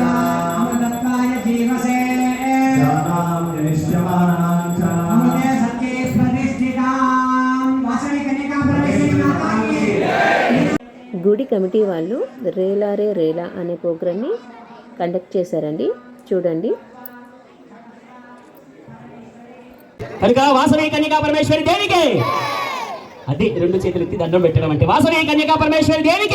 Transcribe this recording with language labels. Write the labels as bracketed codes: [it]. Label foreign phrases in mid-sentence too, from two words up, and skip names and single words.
[sa] दत्ताय जीवसे जानाम जनिष्यमानां च अमृते सत्ये प्रतिष्ठितां वासवी कन्यका परमेश्वरी [hi] माता की [te] గుడి కమిటీ వాళ్ళు రేలారే రేలా అనే [en] programని conduct [te] చేశారండి. చూడండి. కనుక వాసవి కన్యకా పరమేశ్వరి దేవికి, అది 2 చేతులు ఎత్తి దండం పెట్టడం అంటే వాసవి కన్యకా పరమేశ్వరి దేవికి.